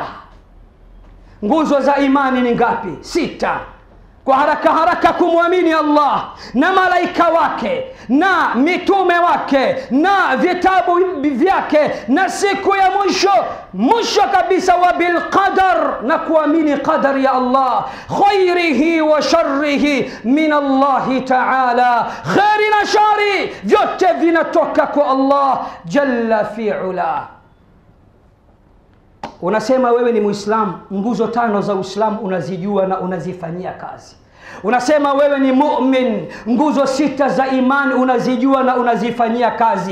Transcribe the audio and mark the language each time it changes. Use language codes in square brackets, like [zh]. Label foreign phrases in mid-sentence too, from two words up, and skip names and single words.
[sw] Nguzo za imani ni ngapi? 6. Kwa haraka haraka, kumwamini Allah na malaika wake na mitume wake na vitabu vyake na siku ya mwisho. Mwisho kabisa wa [ar] بالقدر, [sw] na kuamini qadar ya Allah, [ar] خيره وشره من الله تعالى. [sw] Khairi na shari vyote vinatoka kwa [ar] الله جل في علاه. [sw] Unasema wewe ni Muislamu, nguzo 5 za Uislamu unazijua na unazifanyia kazi. Unasema wewe ni mu'min, nguzo 6 za imani unazijua na unazifanyia kazi.